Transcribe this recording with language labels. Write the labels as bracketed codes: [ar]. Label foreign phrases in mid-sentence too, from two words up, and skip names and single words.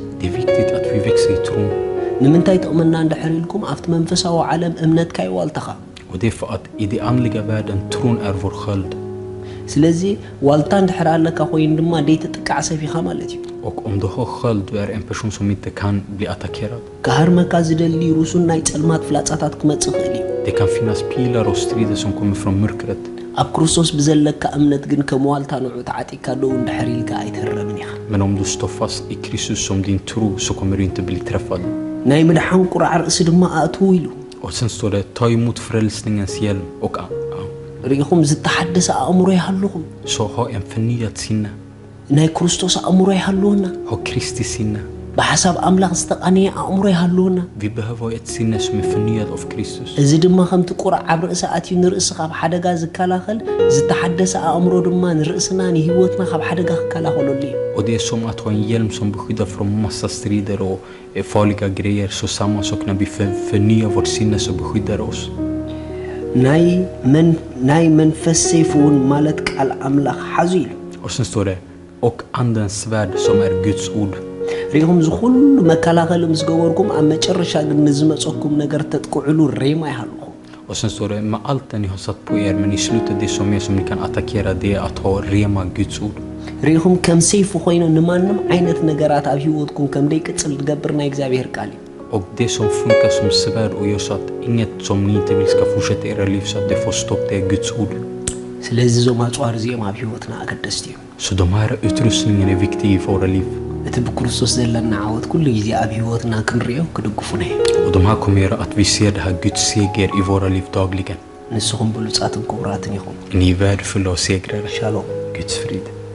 [sv] Det är viktigt att vi växer i tron. [ti] ንምንታይ ጥቕመና እንድሕር ኢልኩም ኣብቲ መንፈሳዊ ዓለም እምነትካ ይዋልተኻ [sv] Och det är för att i den andliga världen, tron är vår sköld. [ti] ስለዚ ዋልታ እንድሕር ኣለካ ኮይኑ ድማ ደይትጥቃዕ ሰፊኻ ማለት እዩ [sv] Och om du har sköld, du är en person som inte kan bli attackerad. [ti] ካሃርመካ ዝደሊ ሩሱን ናይ ጸልማት ፍላጻታት ክመጽእ ይኽእል እዩ [sv] Det kan finnas pilar och strider som kommer från mörkret. [ti] ኣብ ክርስቶስ ብዘለካ እምነት ግን ከም ዋልታ ንዑ ተዓጢካ ደው እንድሕር ኢልካ ኣይትህረምን ኢኻ [sv] Men om du står fast i Kristus som din tro, så kommer du inte bli träffad. [ti] ናይ ምድሓን ቁራዕ ርእሲ ድማ ኣእትዉ ኢሉ [sv] Och sen står det, ta emot frälsningens hjälm och [ti] ሪኢኹም ዝተሓደሰ ኣእምሮ ይሃለኹም [sv] så ha en förnyad sinne. [ti] ናይ ክርስቶስ ኣእምሮ ይሃለወና [sv] Ha Kristi sinne. [ti] ብሓሳብ ኣምላኽ ዝተቓነየ ኣእምሮ ይሃለወና [sv] Vi behöver ha ett sinne som är förnyat av Kristus. [ti] እዚ ድማ ከምቲ ቁራዕ ኣብ ርእሲ ኣትዩ ንርእሲ ካብ ሓደጋ ዝከላኸል ዝተሓደሰ ኣእምሮ ድማ ንርእስና ንሂወትና ካብ ሓደጋ ክከላኸለሉ እዩ [sv] Och det är som att ha en hjälm som beskyddar från massa strider och farliga grejer. Så samma sak när vi förnyar vårt sinne, så beskyddar oss. [ti] ናይ መንፈስ ሰይፍ እውን ማለት ቃል ኣምላኽ ሓዙ ኢሉ [sv] Och sen står det, och andens svärd som är Guds ord. [ti] ሪኢኹም ዝኩሉ መከላኸሊ ምስ ገበርኩም ኣብ መጨረሻ ግን ንዝመፀኩም ነገር ተጥቅዕሉ ሬማ ይሃለኹም [sv] Och sen står det, med allt det ni har satt på er, men i slutet det som är som ni kan attackera, det är att ha rema Guds ord. [ti] ሪኢኹም ከም ሰይፉ ኮይኑ ንማንም ዓይነት ነገራት ኣብ ሂወትኩም ከም ደይቅፅል ዝገብር ናይ እግዚኣብሔር ቃል እዩ [sv] Och det som funkar som svärd och gör så att inget som ni inte vill ska fortsätta era liv, så att det får stopp, det är Guds ord. [ti] ስለዚ ዞም ኣጽዋር እዚኦም ኣብ ሂወትና ኣገደስቲ እዮም [sv] Så de här utrustningen är viktiga i våra liv. [ti] እቲ ብክርስቶስ ዘለና ዓወት ኩሉ ግዜ ኣብ ሂወትና ክንሪኦ ክድግፉና እዮም [sv] Och de här kommer göra att vi ser det här Guds seger i våra liv dagligen. [ti] ንስኹም ብሉጻትን ክቡራትን ኢኹም [sv] Ni är värdefulla och segrare. [ti] ሻሎም [sv] Guds frid.